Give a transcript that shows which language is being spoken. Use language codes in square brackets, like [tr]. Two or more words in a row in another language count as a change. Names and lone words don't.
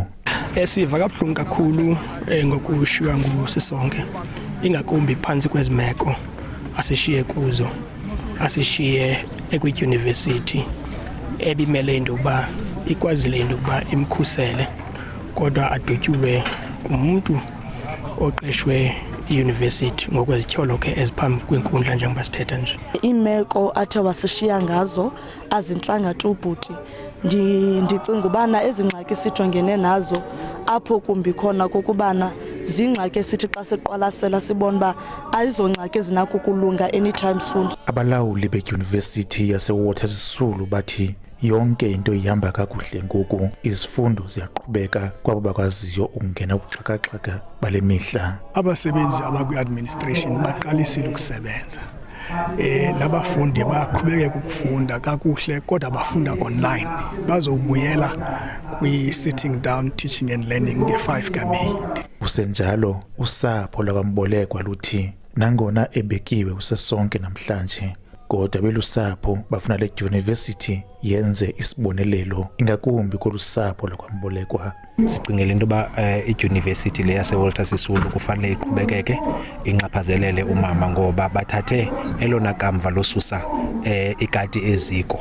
[xh] Siva kabuhlungu kakhulu ngokushiywa nguSisonke ingakumbi phansi kwezimeko asishiye kuzo, asishiye ekwidyunivesithi ebimele into yokuba ikwazile into yokuba imkhusele kodwa adutyulwe kumuntu oqeshwe iuniversity ngokwezityholo ke eziphambi kwenkundla njengoba sithetha nje. Iimeko athe wasishiya ngazo azintlanga tu bhuti. Ndicinga ubana ezingxaki sijongene nazo apho kumbi khona kokubana zingxaki esithi xa siqwalasela sibona uba ayizongxaki ezinakukulunga [en] anytime soon. [xh] Abalawuli bedyunivesithi yaseWalter Sisulu bathi yonke into ihamba kakuhle ngoku, izifundo ziyaqhubeka kwabo bakwaziyo ukungena ubuxhakaxhaka bale mihla. Abasebenzi abakwi-administration baqalisile ukusebenza. Labafundi baqhubeka ukufunda kakuhle kodwa bafunda online. Bazobuyela kwi- [en] sitting down teaching and learning [xh] nge-5 kaMeyi. Kusenjalo usapho lwakaMbolekwa luthi nangona ebekiwe usesonke namhlanje kodwa belusapho bafuna le university yenze isibonelelo ingakumbi kolusapho lokwambolekwa. Sicingela into ba i-university le yase Walter Sisulu kufanele iqhubekeke inxaphazelele umama ngoba bathathe elona kamva losusa ikati eziko.